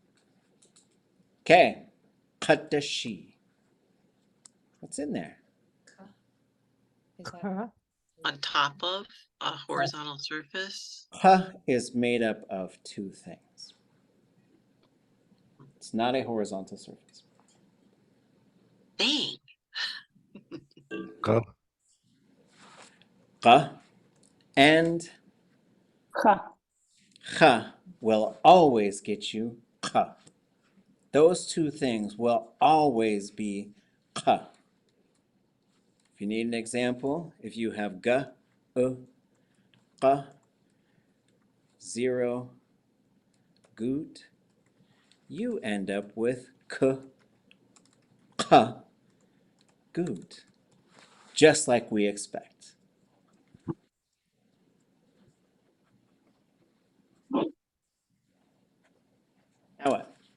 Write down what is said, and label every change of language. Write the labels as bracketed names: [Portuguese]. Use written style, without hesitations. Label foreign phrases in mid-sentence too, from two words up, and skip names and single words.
[English] Okay, qaddishi. What's in there? Is that On top of a horizontal surface? Ka is made up of two things. It's not a horizontal surface. Dang. Ka. Ka and cha will always get you ka. Those two things will always be ka. If you need an example, if you have [Tlingit] ga, ka, 0, góot, [English] you end up with kuḳagóot, just like we expect. Now what?